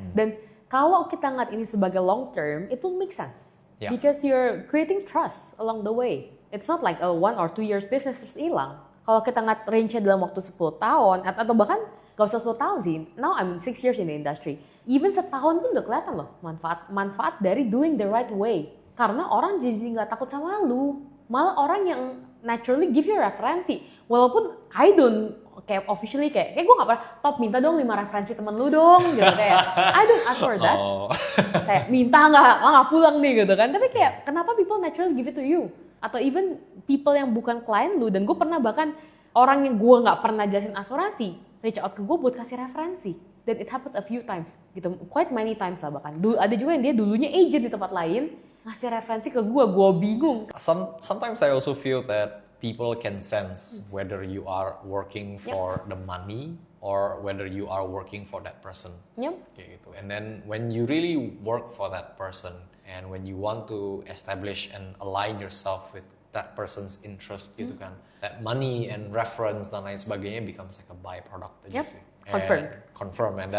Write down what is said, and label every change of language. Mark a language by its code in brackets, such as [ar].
[id] Dan kalau kita ngeliat ini sebagai long term, [en] it will make sense. Yeah. Because you're creating trust along the way. It's not like a 1 or 2 years business [id] terus hilang. Kalau kita ngeliat range-nya dalam waktu 10 tahun, atau bahkan gak usah 10 tahun sih, [en] now I'm 6 years in the industry. [id] Even setahun pun udah kelihatan loh manfaat dari [en] doing the right way. [id] Karena orang jadi gak takut sama lu. Malah orang yang naturally give you referensi. Walaupun I don't kayak officially kayak gue gak pernah, top minta dong 5 referensi temen lu dong gitu kayak [en] I don't ask for that. [id] Kayak minta nggak pulang nih gitu kan. Tapi kayak kenapa [en] people naturally give it to you? [id] Atau even people yang bukan klien lu, dan gue pernah bahkan orang yang gue nggak pernah jelasin asuransi reach out ke gue buat kasih referensi. [en] Dan it happens a few times gitu, quite many times lah bahkan. [id] Ada juga yang dia dulunya agent di tempat lain ngasih referensi ke gue bingung. [en] Sometimes I also feel that people can sense whether you are working for the money or whether you are working for that person. [id] Kayak gitu. [en] And then when you really work for that person and when you want to establish and align yourself with that person's interest gitu kan, that money and reference [id] dan lain sebagainya [en] becomes like a byproduct aja sih. Confirm.